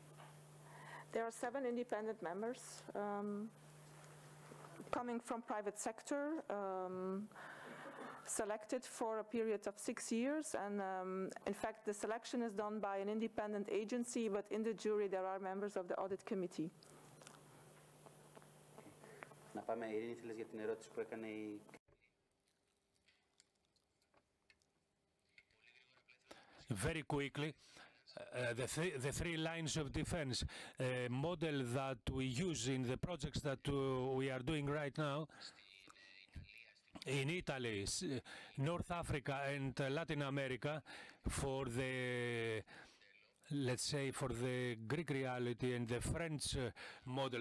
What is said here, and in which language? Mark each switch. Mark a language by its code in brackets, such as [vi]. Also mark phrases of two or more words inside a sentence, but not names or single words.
[en] There are 7 independent members coming from private sector, selected for a period of 6 years. And in fact, the selection is done by an independent agency, but in the jury there are members of the audit committee. [el] Να πάμε, Ειρήνη, θέλεις για την ερώτηση που έκανε η... [en] Very quickly. The 3 lines of defense model that we use in the projects that we are doing right now in Italy, North Africa and Latin America, for the, let's say, for the Greek reality and the French model.